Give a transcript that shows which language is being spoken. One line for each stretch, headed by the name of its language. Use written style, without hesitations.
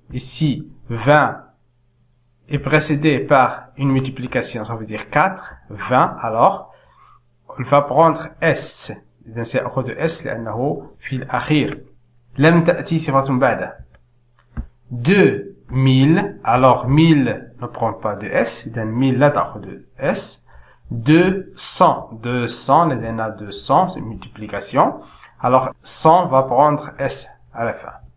French: Ici, 20 est précédé par une multiplication, ça veut dire 4, 20, alors, on va prendre S.
Arabic: إذن سيأخذ S لأنه في الأخير. لم تأتي صفة بعده.
French: 2000, alors 1000 ne prend pas de S,
Arabic: إذن 1000 لا تأخذ S.
French: 200, 200, لدينا 200, c'est une multiplication. Alors 100 va prendre S à la fin.